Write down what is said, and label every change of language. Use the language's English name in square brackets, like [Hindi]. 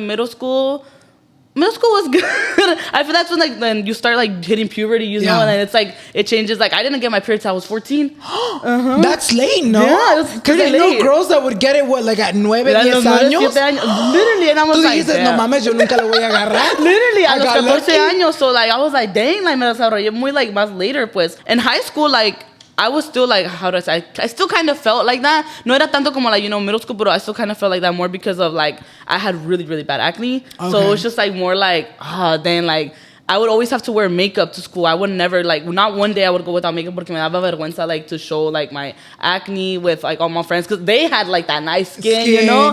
[English] Middle school was good. I feel that's when then you start like hitting puberty, know, and then it's like it changes. Like I didn't get my period till I was 14. That's late, no? Yeah, it was because I know girls that would get it like at 9, 10 años. Literally, and I was like, [Spanish] dices, no mames, yo nunca lo voy a agarrar. Literally, a los 14 años. [English] So like I was like, dang, like [Spanish] me desarrollé muy [English] like más later, pues. In high school, like I was still like, how do I say? I still kind of felt like that. [Spanish] No era tanto como [English] like, middle school, but I still kind of felt like that more because of like, I had really, really bad acne. Okay. So it was just like more like, then like, I would always have to wear makeup to school. I would never like, not one day I would go without makeup [Spanish] porque me daba vergüenza [English] like to show like my acne with like all my friends because they had like that nice skin, you know?